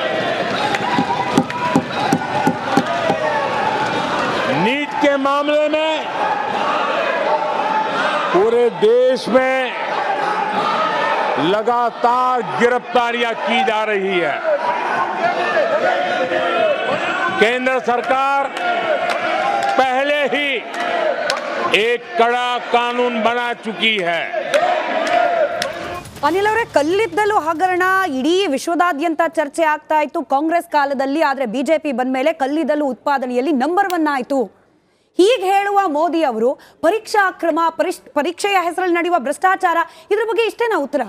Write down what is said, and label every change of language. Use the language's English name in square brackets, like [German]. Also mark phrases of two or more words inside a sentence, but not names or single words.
[Hindi] नीट के मामले में पूरे देश में लगातार गिरफ्तारियां की जा रही है. केंद्र सरकार पहले ही एक कड़ा कानून बना चुकी है. [Kannada] ಅನಿಲ್ ಅವರೇ, ಕಲ್ಲಿದ್ದಲು ಹಗರಣ ಇಡೀ ವಿಶ್ವದಾದ್ಯಂತ ಚರ್ಚೆ ಆಗ್ತಾ ಇತ್ತು ಕಾಂಗ್ರೆಸ್ ಕಾಲದಲ್ಲಿ. ಆದ್ರೆ ಬಿಜೆಪಿ ಬಂದ ಮೇಲೆ ಕಲ್ಲಿದ್ದಲು ಉತ್ಪಾದನೆಯಲ್ಲಿ ನಂಬರ್ 1 ಆಯ್ತು. ಹೀಗೆ ಹೇಳುವ ಮೋದಿ ಅವರು ಪರೀಕ್ಷಾ ಅಕ್ರಮ, ಪರೀಕ್ಷೆಯ ಹೆಸರಲ್ಲಿ ನಡೆಯುವ ಭ್ರಷ್ಟಾಚಾರ, ಇದ್ರ ಬಗ್ಗೆ ಇಷ್ಟೇನಾ ಉತ್ತರ?